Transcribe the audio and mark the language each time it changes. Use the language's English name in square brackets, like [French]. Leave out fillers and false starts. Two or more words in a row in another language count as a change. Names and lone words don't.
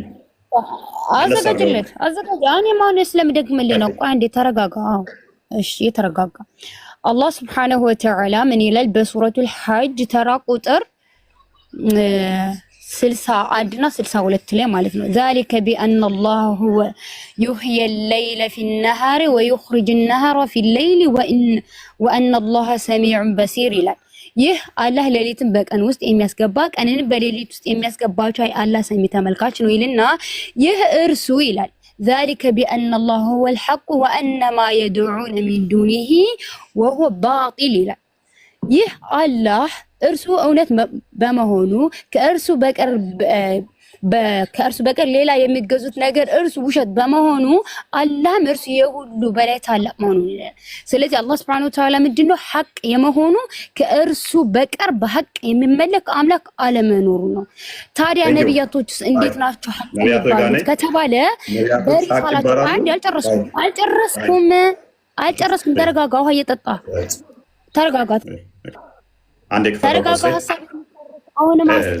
[Amharic] አዘጋጅለት። እኔ ማን ስለምደግምልህ ነው። ቆይ አንዴ ተረጋጋ። እሺ ተረጋጋ። አላህ [Arabic] سبحانه وتعالى [Amharic] ምን ይላል በሱረቱል ሐጅ ተራ ቁጥር 61 እና 62 ላይ ማለት ነው። [Arabic] ذلك بأن الله هو يحيي الليل في النهار ويخرج النهار في الليل وأن الله سميع بصير [Amharic] ይላል። ይህ አላህ ሌሊትን በቀን ውስጥ የሚያስገባ ቀንን በሌሊት ውስጥ የሚያስገባቸው አላህ ሰሚ ተመልካች ነው ይልና ይህ እርሱ ይላል [Arabic] ذلك بأن الله هو الحق وأن ما يدعون من دونه وهو باطل [Amharic] ይላል። ይህ አላህ እርሱ እውነት በመሆኑ ከእርሱ በቀር ሌላ የሚገዙት ነገር እርሱ ውሸት በመሆኑ አላህም እርሱ የሁሉ በላይ ታላቅ መሆኑ ይላል። ስለዚህ አላህ [Arabic] سبحانه وتعالى [Amharic] ምንድነው ሐቅ የመሆኑ ከእርሱ በቀር በሐቅ የሚመለክ አምላክ አለመኖሩ ነው። ታዲያ ነብያቶችስ እንዴት ናቸው ሐቅ የሚባሉት ከተባለ በሪሳላቸው አንድ አልጨረስኩም። ተረጋጋ። ውሃ እየጠጣ ተረጋጋ። ተረጋጋ። ሐሳብ አሁንም